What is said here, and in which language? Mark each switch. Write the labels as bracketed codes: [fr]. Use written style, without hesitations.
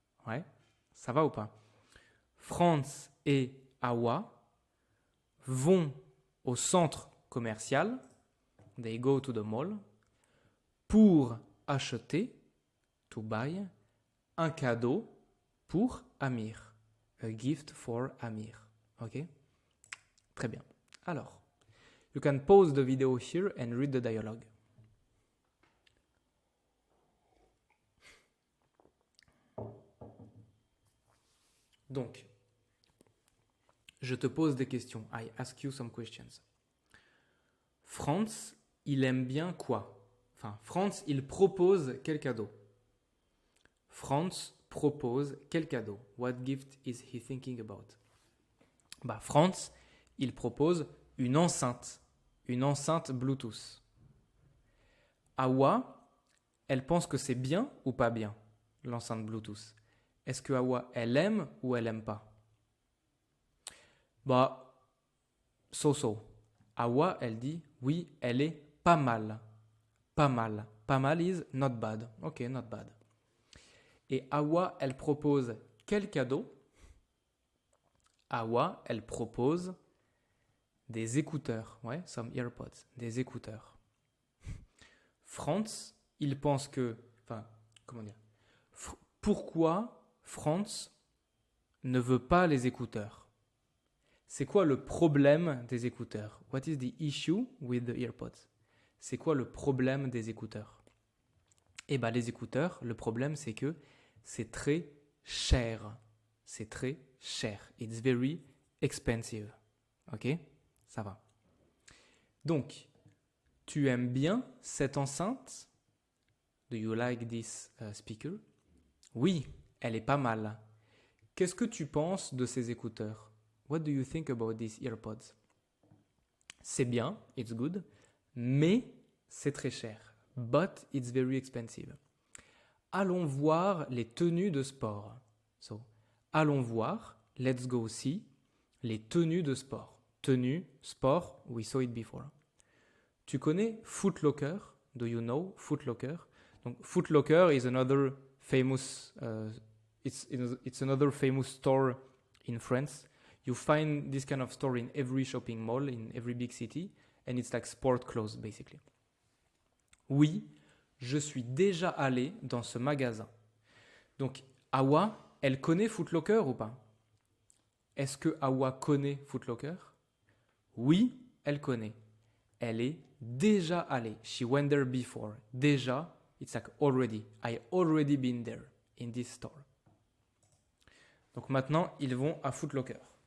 [fr] Ouais, ça va ou pas? Franz et Awa vont au centre commercial. [en] They go to the mall. [fr] Pour acheter, [en] to buy, [fr] un cadeau pour Amir. [en] A gift for Amir. Ok? [fr] Très bien. [en] Alors, you can pause the video here and read the dialogue. [fr] Donc, je te pose des questions. [en] I ask you some questions. Franz, [fr] il aime bien quoi? Enfin, Franz, il propose quel cadeau? Franz propose quel cadeau? [en] What gift is he thinking about? [fr] Bah, Franz, il propose une enceinte Bluetooth. Awa, elle pense que c'est bien ou pas bien, l'enceinte Bluetooth? Est-ce que Awa, elle aime ou elle aime pas? Bah, so. Awa, elle dit, oui, elle est pas mal. Pas mal. Pas mal [en] is not bad. Ok, not bad. [fr] Et Awa, elle propose quel cadeau? Awa, elle propose des écouteurs. Ouais, [en] some earpods. [fr] Des écouteurs. Franz, il pense que... Enfin, comment dire? Pourquoi Franz ne veut pas les écouteurs? C'est quoi le problème des écouteurs? [en] What is the issue with the earpods? [fr] C'est quoi le problème des écouteurs? Eh bien, les écouteurs, le problème, c'est que c'est très cher. C'est très cher. [en] It's very expensive. [fr] Ok? Ça va. Donc, tu aimes bien cette enceinte? [en] Do you like this speaker? [fr] Oui, elle est pas mal. Qu'est-ce que tu penses de ces écouteurs? [en] What do you think about these earpods? [fr] C'est bien, [en] it's good, [fr] mais c'est très cher. [en] But it's very expensive. [fr] Allons voir les tenues de sport. So, allons voir, [en] let's go see, [fr] les tenues de sport. [en] Tenue, sport, we saw it before. [fr] Tu connais Foot Locker? [en] Do you know Foot Locker? Donc, Foot Locker is another famous, it's another famous store in France. You find this kind of store in every shopping mall, in every big city, and it's like sport clothes, basically. [fr] Oui, je suis déjà allé dans ce magasin. Donc, Awa, elle connaît Foot Locker ou pas? Est-ce que Awa connaît Foot Locker? Oui, elle connaît. Elle est déjà allée. [en] She went there before. Déjà, it's like already. I already been there in this store. [fr] Donc maintenant, ils vont à Foot Locker.